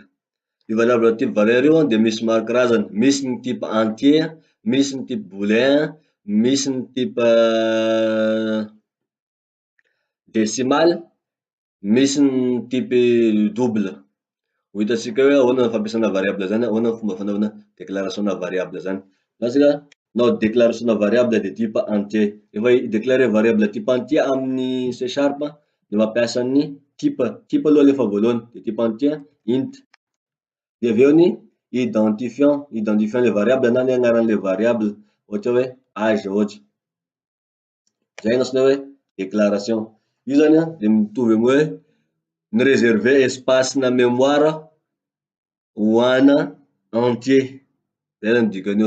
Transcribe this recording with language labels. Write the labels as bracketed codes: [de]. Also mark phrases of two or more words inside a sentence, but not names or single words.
[mg] Io [fr] variable type valeur [mg] io de misy maro karazany: misy ny [fr] type entier, [mg] misy ny [fr] type booléen, [mg] misy ny [fr] type décimal, [mg] misy ny [fr] type double. [mg] Ho hitatsika hoe ahoana ny fampiasana variable zany, ahoana ny fomba fanaovana déclaration na variable zany. [fr] Nao déclaration na variable de type entier. [mg] Rehefa hidéclarer [fr] variable type entier [mg] amin'ny C sharp de mampiasa ny type aloha alefa voalohany, de [fr] type entier [mg] int, de aveo ny [fr] identifiant le variable [mg] na ny agnaran'le variable, ohatra hoe age ohatra. Zay ny antsoina hoe déclaration. Io zany de mitovy amy hoe mi-reserver espace na mémoire ho ana entier, zay zany dikan'io.